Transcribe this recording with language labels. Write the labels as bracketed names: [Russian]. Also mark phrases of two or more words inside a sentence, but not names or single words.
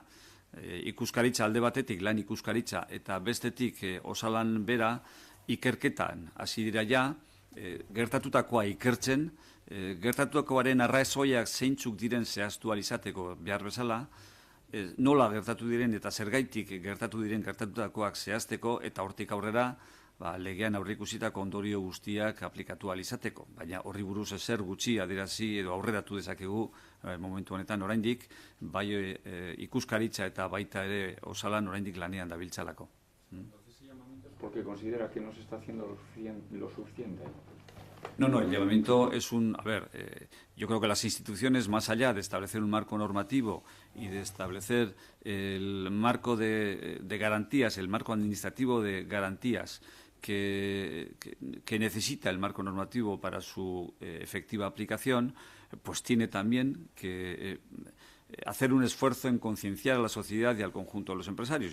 [Basque] Ikuskaritza alde batetik, lan ikuskaritza, eta bestetik Osalan bera ikerketan hasi dira ja, gertatutakoa ikertzen, gertatutakoaren arrazoiak zeintzuk diren zehaztu ahal izateko behar bezala, nola gertatu diren eta zergaitik gertatu diren gertatutakoak zehazteko eta hortik aurrera legean aurreikusitako ondorio guztiak aplikatu ahal izateko. Baina horri buruz ezer gutxi adierazi edo aurreratu dezakegu momentu honetan oraindik, bai ikuskaritza eta baita ere Osalan oraindik lanean dabiltzalako. [Spanish] Porque considera que no se está haciendo lo suficiente. No, el llamamiento es yo creo que las instituciones, más allá de establecer un marco normativo y de establecer el marco de garantías, el marco administrativo de garantías que necesita el marco normativo para su efectiva aplicación, pues tiene también que hacer un esfuerzo en concienciar a la sociedad y al conjunto de los empresarios.